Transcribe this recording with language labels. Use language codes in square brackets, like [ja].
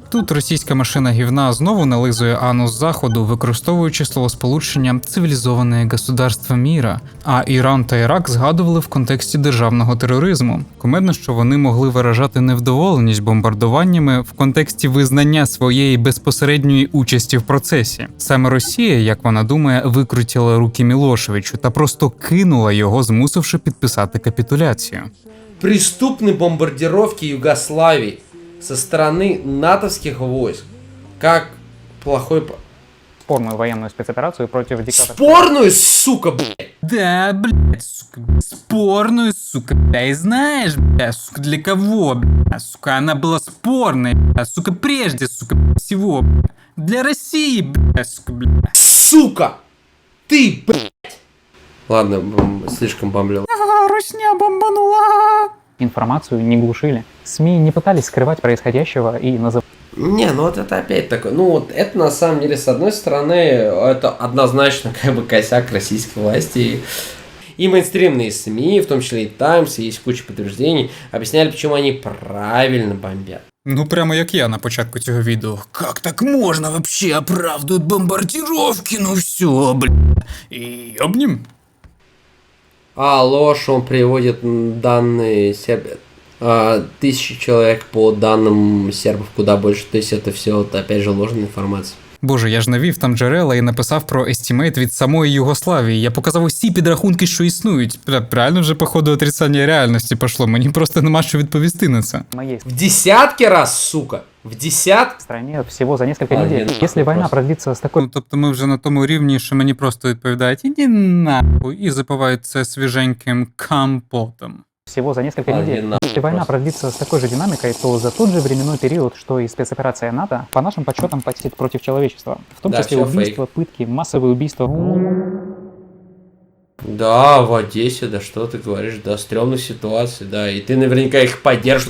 [uk] Тут російська машина гівна знову нализує анус Заходу, використовуючи словосполучення «цивілізоване государство міра», а Іран та Ірак згадували в контексті державного тероризму. Кумедно, що вони могли виражати невдоволеність бомбардуваннями в контексті визнання своєї безпосередньої участі в процесі. Саме Росія, як вона думає, викрутила руки Мілошевичу та просто кинула його, змусивши підписати капітуляцію. [ru] Преступные бомбардировки Югославии со стороны натовских войск, как плохой... Спорную военную спецоперацию против диктатора. Спорную, сука, блядь! Да, блядь, сука, спорную, сука, бля, и знаешь, бля, сука, для кого, бля, сука, она была спорной, бля, сука, прежде, сука, всего, бля, для России, бля, сука, бля. Сука! Ты, блядь! Ладно, слишком бомблил. Русня бомбанула! Информацию не глушили. СМИ не пытались скрывать происходящего и называть. Не, ну вот это опять такое, ну вот это на самом деле, с одной стороны, это однозначно как бы косяк российской власти. И мейнстримные СМИ, в том числе и Times, есть куча подтверждений, объясняли, почему они правильно бомбят. [uk] Ну прямо як я на початку цього відео. [ru] Как так можно вообще оправдывают бомбардировки? Ну все, бля. И обним. А ложь, он приводит данные сербов. 1000 человек по данным сербов, куда больше. То есть это все, вот, опять же, ложная информация. [uk] Боже, я ж навів там джерела і написав про естімейт від самої Югославії. Я показав усі підрахунки, що існують. Реально вже, походу, отрицання реальності пішло. Мені просто нема що відповісти на це. [ru] В десятки раз, сука! В десятки? В стране всего за несколько недель. Если война продлится с такой... [uk] Ну, тобто ми вже на тому рівні, що мені просто відповідають «іди нахуй» і запивають це свіженьким компотом. [ru] Всего за несколько недель. Если война продлится с такой же динамикой, то за тот же временной период, что и спецоперация НАТО, по нашим подсчетам, пойдет против человечества. В том числе убийства, пытки, массовые убийства. Да, в Одессе, да что ты говоришь, да, стрёмных ситуаций, да, и ты наверняка их поддержишь.